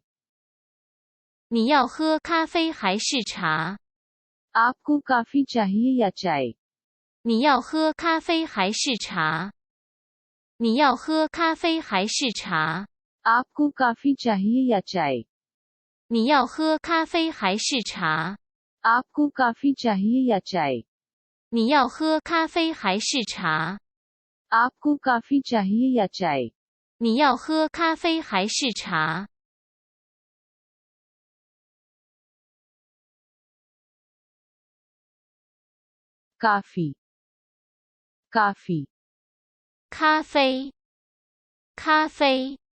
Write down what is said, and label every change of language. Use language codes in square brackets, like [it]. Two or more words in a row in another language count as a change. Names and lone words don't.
[zh] 你要喝咖啡还是茶？ [hi] आपको कॉफी चाहिए या चाय? [zh] 你要喝咖啡还是茶？你要喝咖啡还是茶？ [hi] आपको कॉफी चाहिए या चाय? [zh] 你要喝咖啡还是茶？ [hi] आपको कॉफी चाहिए या चाय? [zh] 你要喝咖啡还是茶？ [hi] आपको कॉफी चाहिए या चाय? [zh] 你要喝咖啡还是茶？ [hi] काफी। काफी। [zh] 咖啡，咖啡，